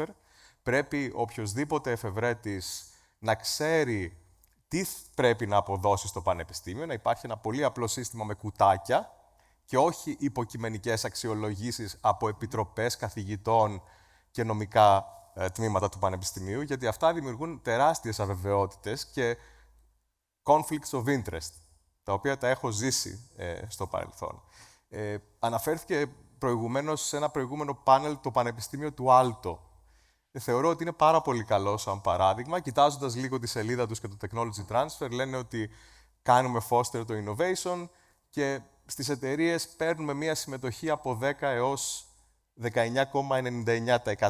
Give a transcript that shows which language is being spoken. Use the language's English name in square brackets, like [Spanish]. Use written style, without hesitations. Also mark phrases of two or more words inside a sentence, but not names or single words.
[Greek] Πρέπει οποιοσδήποτε εφευρέτης να ξέρει τι πρέπει να αποδώσει στο πανεπιστήμιο, να υπάρχει ένα πολύ απλό σύστημα με κουτάκια και όχι υποκειμενικές αξιολογήσεις από επιτροπές καθηγητών και νομικά τμήματα του πανεπιστημίου, γιατί αυτά δημιουργούν τεράστιες αβεβαιότητες και [English] conflicts of interest, [Greek] τα οποία τα έχω ζήσει στο παρελθόν. Αναφέρθηκε προηγουμένως σε ένα προηγούμενο πάνελ το Πανεπιστήμιο του Άλτο. Θεωρώ ότι είναι πάρα πολύ καλό σαν παράδειγμα. Κοιτάζοντας λίγο τη σελίδα τους και το [English] technology transfer, [Greek] λένε ότι κάνουμε foster το innovation και στις εταιρείες παίρνουμε μία συμμετοχή από 10 έως 19,99%.